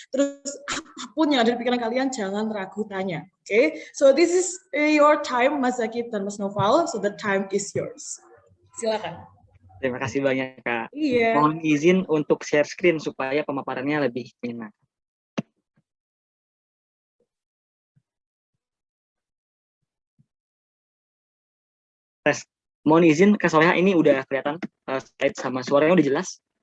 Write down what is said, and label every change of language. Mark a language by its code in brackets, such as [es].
[id] Terus apapun yang ada di pikiran kalian jangan ragu tanya. [en] Oke, so this is your time Mas Zaki dan Mas Naufal, so the time is yours. [id] Silakan. Terima kasih banyak Kak. Iya. Mohon izin untuk share screen supaya pemaparannya lebih enak. Mohon izin Kak Soleha, ini udah kelihatan slide sama suaranya udah jelas?